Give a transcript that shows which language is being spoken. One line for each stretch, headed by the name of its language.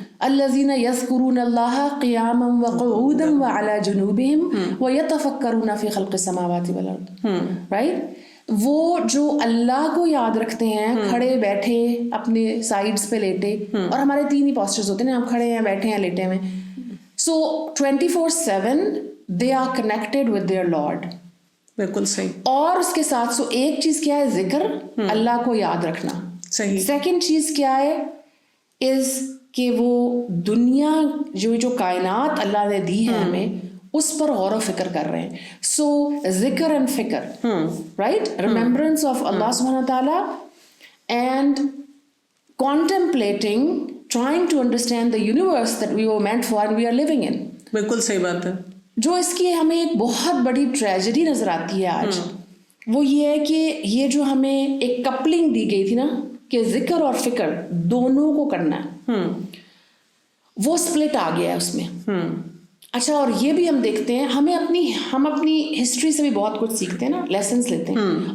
Arabic: الذین یذکرون اللہ قیاما وقعودا وعلی جنوبہم ویتفکرون فی خلق السماوات والارض.
Urdu: رائٹ, وہ جو اللہ کو یاد رکھتے ہیں کھڑے بیٹھے اپنے سائڈس پہ لیٹے, اور ہمارے تین ہی پوسچرز ہوتے ہیں, ہم کھڑے ہیں, بیٹھے ہیں, لیٹے ہوئے.
English: So 24/7 they are connected with their Lord.
Urdu: بالکل صحیح. اور اس کے ساتھ سو ایک چیز کیا ہے, ذکر, اللہ کو یاد رکھنا. صحیح. سیکنڈ چیز کیا ہے از کہ وہ دنیا جو کائنات اللہ نے دی ہے ہمیں, اس پر غور و فکر کر رہے ہیں.
English: So ذکر and فکر, right, remembrance of اللہ سبحانہ تعالیٰ and contemplating, trying to understand the universe that we were meant for and we are living in.
Urdu: بالکل صحیح بات ہے. جو اس کی ہمیں ایک بہت بڑی ٹریجڈی نظر آتی ہے آج, وہ یہ ہے کہ یہ جو ہمیں ایک کپلنگ دی گئی تھی نا کہ ذکر اور فکر دونوں کو کرنا ہے, وہ سپلٹ آ گیا ہے اس میں. اچھا, اور یہ بھی ہم دیکھتے ہیں, ہم اپنی ہسٹری سے بھی بہت کچھ سیکھتے ہیں نا, لیسنس لیتے ہیں.